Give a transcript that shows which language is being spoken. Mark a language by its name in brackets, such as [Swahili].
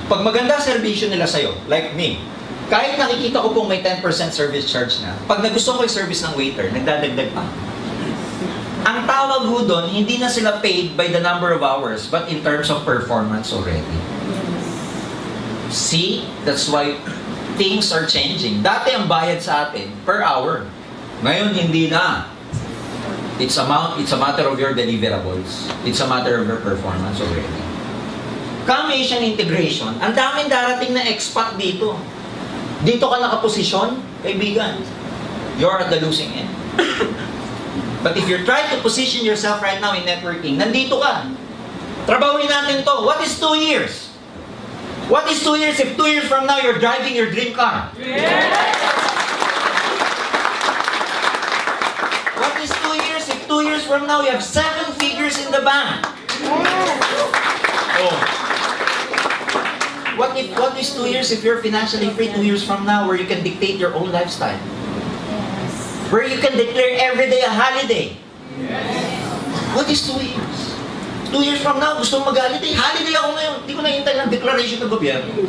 [Filipino] Pag maganda serbisyo nila sa'yo, [English] like me, [Filipino] kahit nakikita ko pong may 10% service charge na, pag nagusto ko yung service ng waiter, nagdadagdag pa. Ang tawag ho doon, hindi na sila [English] paid by the number of hours, but in terms of performance already. See? That's why things are changing. [Filipino] Dati ang bayad sa atin per hour. Ngayon, hindi na. [English] It's a matter of your deliverables. It's a matter of your performance already. [Filipino] Come Asian integration, ang daming darating na expat dito. Dito ka nakaposisyon, kaibigan. [English] You're at the losing end. But if you're trying to position yourself right now in networking, [Filipino] nandito ka. Trabahuin natin to. [English] What is 2 years? What is 2 years if 2 years from now you're driving your dream car? Yes! What is 2 years if 2 years from now you have 7 figures in the bank? Oh. What is 2 years if you're financially free 2 years from now where you can dictate your own lifestyle? Where you can declare every day a holiday? What is 2 years? [Filipino] 2 years from now, gusto mong mag-holiday? Holiday ako ngayon. Hindi ko nahintay ng declaration ng gobyerno.